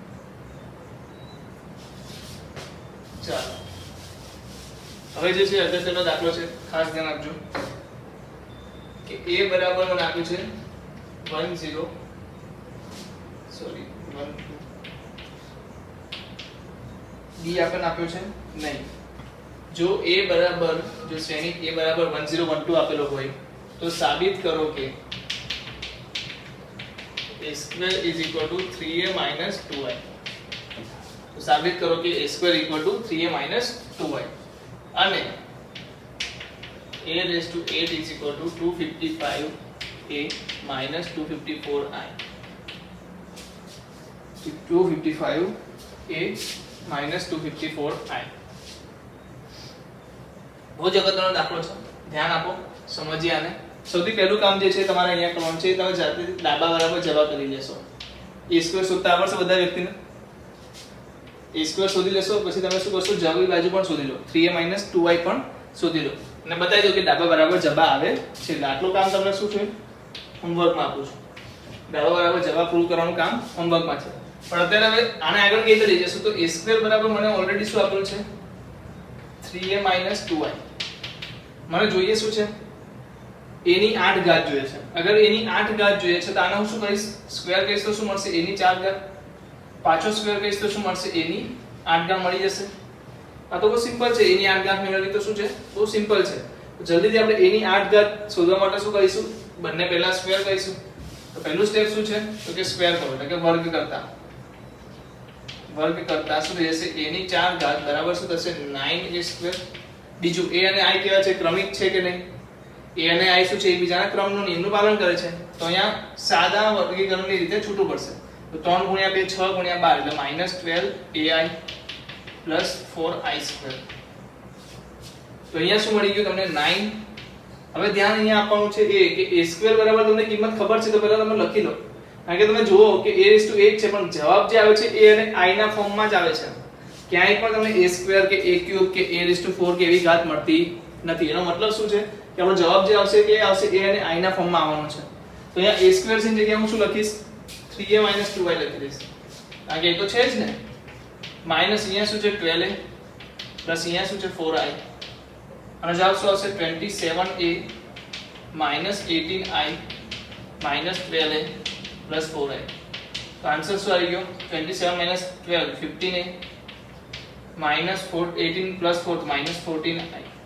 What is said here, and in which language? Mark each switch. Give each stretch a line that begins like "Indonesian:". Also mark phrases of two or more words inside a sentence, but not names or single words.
Gujarati: ચાલો હવે જે છે અગત્યનો દાખલો છે, ખાસ ધ્યાન આપજો કે a બરાબર મને આપ્યું છે 12 b આપણને આપ્યો છે નહીં. જો a બરાબર જો શ્રેણિક a બરાબર 1012 આપેલો હોય તો સાબિત કરો કે a² = 3a - 2i. તો સાબિત કરો કે a² = 3a - 2i અને a⁸ = 255a - 254i. 255a - 254i. બહુ જ અગત્યનો દાખલો છે, ધ્યાન આપો, સમજીએ આને. સૌથી પહેલું કામ જે છે તમારે અહીંયા કરવાનું છે, તમે જાતે ડાબા બરાબર જવાબ કરી લેશો. a² શોધતા આવડશે બધા વ્યક્તિને? a² શોધી લેશો, પછી તમે શું કરશો, જવાબની બાજુ પણ શોધી લો, 3a - 2i પણ શોધી લો અને બતાવી દો કે ડાબા બરાબર જવાબ આવે છે. આટલું કામ તમને શું છે, હોમવર્કમાં આપું છું. ડાબા બરાબર જવાબ પૂરું કરવાનું કામ હોમવર્કમાં છે. પણ અત્યારે હવે આને આગળ કેવી રીતે લઈ જશું, તો a² બરાબર મને ઓલરેડી શું આપેલું છે, 3a - 2i. મને જોઈએ શું છે, a ની 8 ઘાત જોઈએ છે. અગર a ની 8 ઘાત જોઈએ છે તો આને હું શું કરીશ, સ્ક્વેર કરીશ તો શું મળશે, a ની 4 ઘાત. પાછો સ્ક્વેર કરીશ તો શું મળશે, a ની 8 ઘાત મળી જશે. આ તો બહુ સિમ્પલ છે, a ની 8 ઘાત મેળવવી તો શું છે, બહુ સિમ્પલ છે. તો જલ્દીથી આપણે a ની 8 ઘાત શોધવા માટે શું કરીશું, બંને પહેલા સ્ક્વેર કરીશું. તો પહેલું સ્ટેપ શું છે, તો કે સ્ક્વેર કરો, એટલે કે વર્ગ કરતા શું થઈ જશે, a ની 4 ઘાત બરાબર શું થશે, 9a². બીજું a અને i કેવા છે, ક્રમિક છે કે નહીં? a અને i શું છે, એકબીજાના ક્રમનું નિયમનું પાલન કરે છે. તો અહીંયા સાદા વર્ગીકરણની રીતે છૂટું પડશે. તો 3 × 2 6 × 12 એટલે -12ai + 4i². તો અહીંયા શું મળી ગયું તમને, 9. હવે ધ્યાન અહીંયા આપવાનું છે એ કે a² બરાબર તમને કિંમત ખબર છે તો પહેલા તમે લખી લો, કારણ કે તમે જુઓ કે a⁸ છે પણ જવાબ જે આવે છે a અને i ના ફોર્મમાં જ આવે છે. ક્યાંય પણ તમને a² કે a³ કે a⁴ કે એવી ઘાત મળતી નથી. એનો મતલબ શું છે કે આપણો જવાબ જે આવશે કે આવશે a અને i ના ફોર્મમાં આવવાનો છે. તો અહીંયા a² ની જગ્યાએ હું શું લખીશ, 3a - 2i લખી દઈશ, કારણ કે એ તો છે જ ને. માઈનસ અહીંયા શું છે, 12a પ્લસ અહીંયા શું છે, 4i. અને જવાબ શું આવશે, 27a - 18i - 12a + 4i. તો આન્સર શું આવી ગયો, 27 - 12 15a -18 + 4 -14i.